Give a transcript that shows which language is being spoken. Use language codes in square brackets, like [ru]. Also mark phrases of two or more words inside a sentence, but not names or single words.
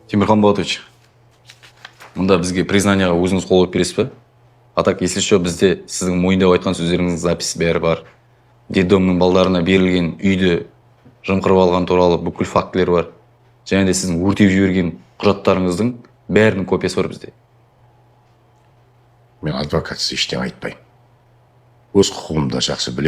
[kk] Темирхан Болатович, мұнда бізге признанияға өзіңіз қол қойып бересіз бе? [ru] А так, если что, [kk] бізде сіздің мойындап айтқан сөздеріңіздің записі бәрі бар. Детдомның балдарына берілген үйді жымқырып алған туралы бүкіл фактілер бар. Және де сіздің өртеп жіберген құжаттарыңыздың бәрінің копиясы бар бізде. Мен адвокатсыз ештеңе айтпаймын. Өз құқығымды жақсы білем.